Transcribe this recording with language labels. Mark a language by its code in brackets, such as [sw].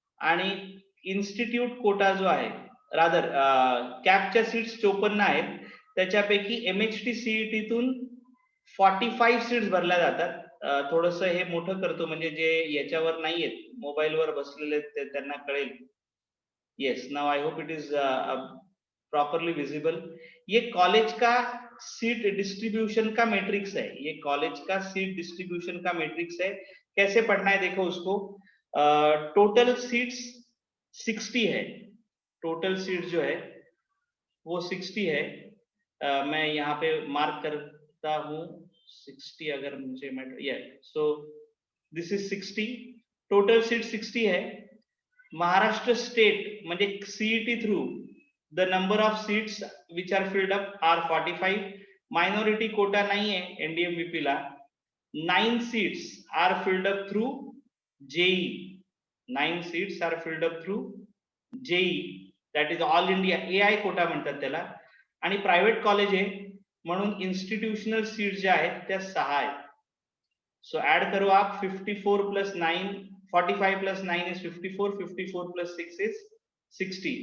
[mr] आणि इन्स्टिट्यूट कोटा जो आहे, रादर कॅपच्या सीट्स 54 आहेत, त्याच्यापैकी MHT CET-तून 45 सीट्स भरल्या जातात. थोडंसं हे मोठं करतो म्हणजे जे याच्यावर नाहीयेत, मोबाईलवर बसलेले त्यांना कळेल. [en] Yes, now I hope it is properly visible. [hi] ये कॉलेज का सीट डिस्ट्रीब्यूशन का मैट्रिक्स है. ये कॉलेज का सीट डिस्ट्रीब्यूशन का मैट्रिक्स है. कैसे पढ़ना है देखो उसको. टोटल सीट्स 60 है. टोटल सीट जो है वो 60 है. मैं यहाँ पे मार्क करता हूँ 60, अगर मुझे [en] So this is 60. [hi] Total seat 60 है. [mr] महाराष्ट्र स्टेट म्हणजे CET through [en] the number of seats which are filled up are 45. [hi] Minority quota नहीं है NDMVP La. [en] 9 seats are filled up through JEE. 9 seats are filled up through JEE. That is all India AI quota [mr] म्हणतात त्याला. आणि private college आहे म्हणून institutional seat ज्या आहेत त्या 6 आहेत. [hi] सो ऍड करो आप 54 plus 9, [en] 45 plus 9 is 54, 54 plus 6 is 60.